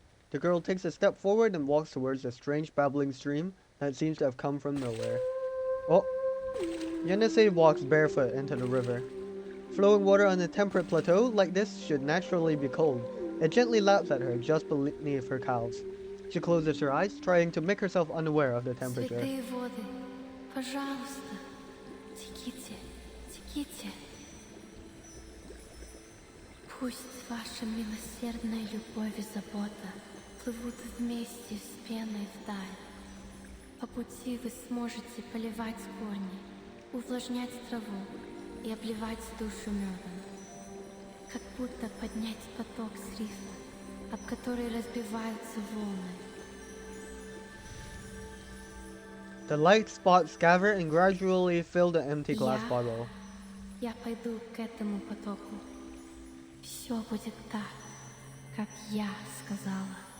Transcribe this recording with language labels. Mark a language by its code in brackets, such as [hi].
[en] The girl takes a step forward and walks towards the strange babbling stream that seems to have come from nowhere. Oh! Yenisei walks barefoot into the river. Flowing water on a temperate plateau like this should naturally be cold. It gently laps at her just beneath her calves. She closes her eyes, trying to make herself unaware of the temperature. [ru] Святые воды, пожалуйста, теките, теките. Пусть ваша милосердная любовь и забота плывут вместе с пеной вдаль. По пути вы сможете поливать корни, увлажнять траву и обливать душу медом. Как будто поднять поток с рифа, об который разбиваются волны. [en] The light spots gather and gradually fill the empty glass bottle. [ru] Я пойду к этому потоку. Все будет так, как я сказала.